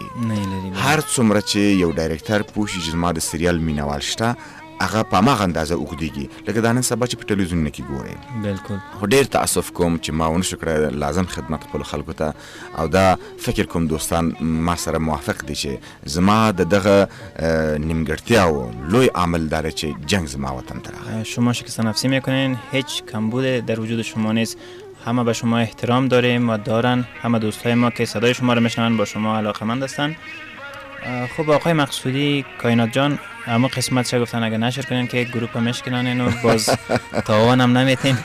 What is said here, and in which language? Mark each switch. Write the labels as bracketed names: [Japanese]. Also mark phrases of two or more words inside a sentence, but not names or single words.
[Pashto] هر څومره چې یو ډایرکټر پوه شي چې زما د سریال مینوال شته هغه په هماغه اندازه اوږدېږي لکه دا نن سبا چې په ټلویزیونونو کې ګورئ. بلکل. خو ډېر تاسف کوم چې ما ونه شو کړی لازم خدمت خپلو خلکو ته او دا فکر کوم دوستان ما سره موافق دي چې زما د دغه نیمګړتیاو لوی عامل داره چې جنگ زما وطن ته راغی. [Persian] شما شکست نفسی میکنین، هیچ کمبود در وجود شما نیست همه به شما احترام داریم و دارن. همه دوستای ما که صدای شما رو میشنون با شما علاقمند هستن. خب آقای مقصودی، کائنات جان، اما قسمت چه گفتن اگه نشر کنین که گروپ میشکنن و باز تاوان هم نمیتین.